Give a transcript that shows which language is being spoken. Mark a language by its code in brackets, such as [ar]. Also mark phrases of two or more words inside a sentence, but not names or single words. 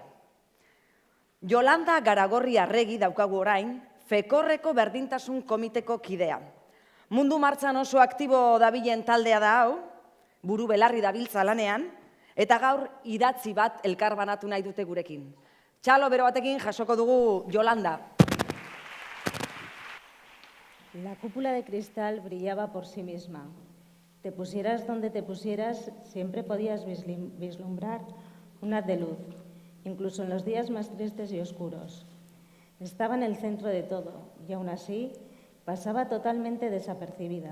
[eu] Yolanda Garagorri Arregi daukagu orain, Fekorreko Berdintasun Komiteko kidea. Mundu martxan oso aktibo dabilen taldea da hau, buru belarri dabiltza lanean, eta gaur idatzi bat elkarbanatu nahi dute gurekin. Txalo bero batekin jasoko dugu Yolanda. [es] La cúpula de cristal brillaba por sí misma. Te pusieras donde te pusieras, siempre podías vislumbrar un haz de luz, incluso en los días más tristes y oscuros. Estaba en el centro de todo y aún así pasaba totalmente desapercibida.